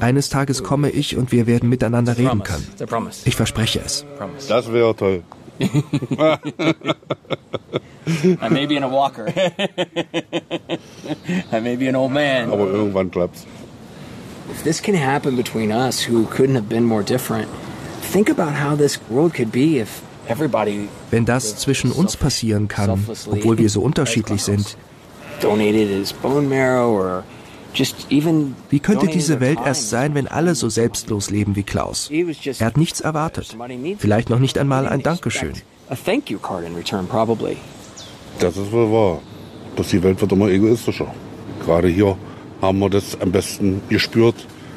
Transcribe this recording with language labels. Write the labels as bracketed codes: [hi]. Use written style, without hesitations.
[de] Eines Tages komme ich und wir werden miteinander reden können. Ich verspreche es. Das wäre toll. [en] I may be an old man. [de] Aber irgendwann klappt's. [en] If this can happen between us, who couldn't have been more different, think about how this world could be if everybody. [de] Wenn das zwischen uns passieren kann, obwohl wir so unterschiedlich sind. [en] Donated his bone marrow or. [de] Wie könnte diese Welt erst sein, wenn alle so selbstlos leben wie Klaus? Er hat nichts erwartet. Vielleicht noch nicht einmal ein Dankeschön. Das ist wohl wahr. Dass die Welt wird immer egoistischer. Gerade hier haben wir das am besten gespürt.